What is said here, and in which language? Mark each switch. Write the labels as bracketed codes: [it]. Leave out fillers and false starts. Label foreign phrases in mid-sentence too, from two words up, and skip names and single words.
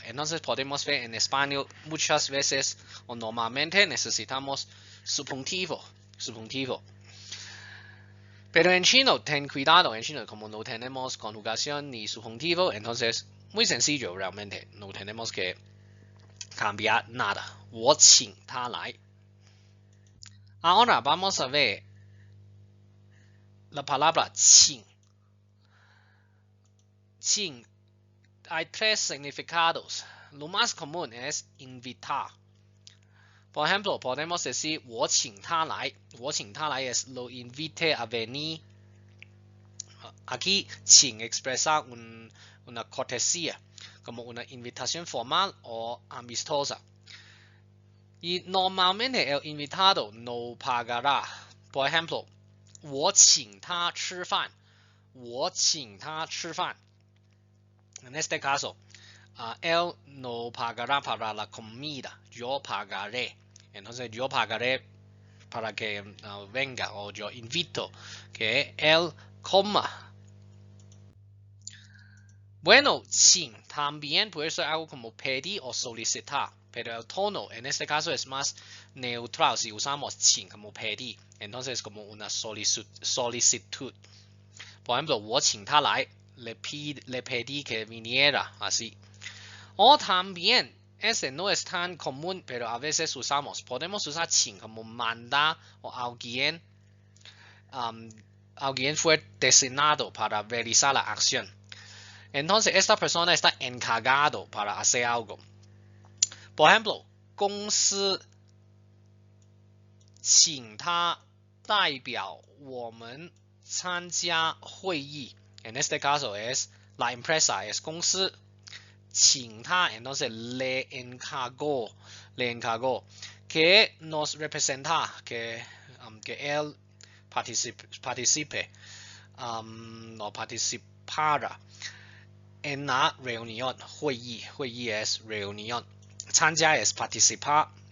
[es] Entonces podemos ver en español muchas veces o normalmente necesitamos subjuntivo. Pero en chino, ten cuidado, en chino como no tenemos conjugación ni subjuntivo, entonces muy sencillo realmente, no tenemos que cambiar nada. [zh] 我请他来. [es] Ahora vamos a ver la palabra 请. 请 hay tres significados. Lo más común es invitar. Por ejemplo, podemos decir [zh] 我请他来. 我请他来 [es] es lo invite a venir. Aquí 请 expresa una cortesía, como una invitación formal o amistosa. Y normalmente el invitado no pagará. Por ejemplo, [zh] 我请他吃饭. 我请他吃饭. [es] En este caso, él no pagará para la comida. Yo pagaré. Entonces yo pagaré para que venga, o yo invito que él coma. Bueno, 请 también puede ser algo como pedir o solicitar, pero el tono en este caso es más neutral si usamos 请 como pedir, entonces como una solicitud. Por ejemplo, [zh] 我请他来, [es] le pedí que viniera, así. O también, este no es tan común, pero a veces usamos. Podemos usar 请 como mandar o alguien fue designado para realizar la acción. Entonces, esta persona está encargado para hacer algo. Por ejemplo, [zh] 公司请他代表我们参加会议. [es] En este caso es la empresa, es [zh] 公司请他, [es] entonces le encargó que nos representa, que él participe o participara en la reunión. 会议 es reunión. 参加 es participar.